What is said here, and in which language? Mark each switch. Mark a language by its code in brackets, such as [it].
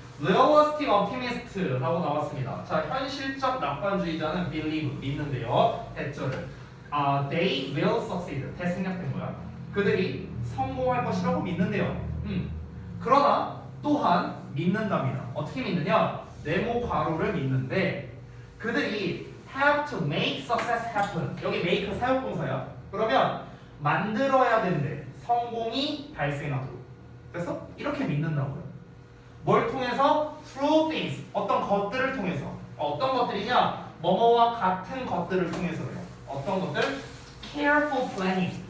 [ko] Realistic optimist라고 나왔습니다. 자, 현실적 낙관주의자는 believe, 믿는데요. 대절을. [en] They will succeed. [ko] 대생략된 거야. 그들이 성공할 것이라고 믿는데요. 그러나 또한 믿는답니다. 어떻게 믿느냐? 네모 가로를 믿는데 그들이 [en] have to make success happen. [ko] 여기 make 사역동사야. 그러면 만들어야 된대. 성공이 발생하도록. 그래서 이렇게 믿는다고요. 뭘 통해서? [en] through things. [ko] 어떤 것들을 통해서. 어떤 것들이냐? 뭐뭐와 같은 것들을 통해서요. 어떤 것들? [en] careful planning.